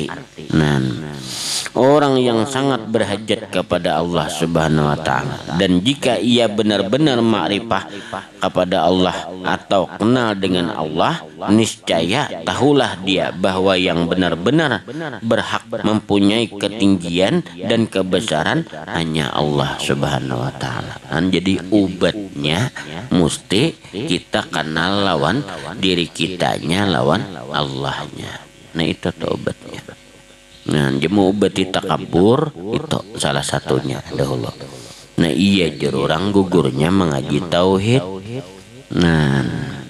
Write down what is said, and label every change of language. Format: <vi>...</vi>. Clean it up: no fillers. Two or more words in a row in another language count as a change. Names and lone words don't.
<id>Nah, orang yang sangat berhajat kepada Allah</id> <ar>سبحانه وتعالى,</ar> <id>dan jika ia benar-benar makrifah kepada Allah atau kenal dengan Allah, niscaya tahulah dia bahwa yang benar-benar berhak mempunyai ketinggian dan kebesaran hanya Allah</id> <ar>سبحانه وتعالى.</ar> <bjn>Jadi obatnya mesti kita kenal lawan diri kitanya, lawan Allahnya.</bjn> <id>Nah itu obatnya. Nah dia mau obati takabur itu salah satunya dahulu. Nah iya orang gugurnya mengaji tauhid.</id>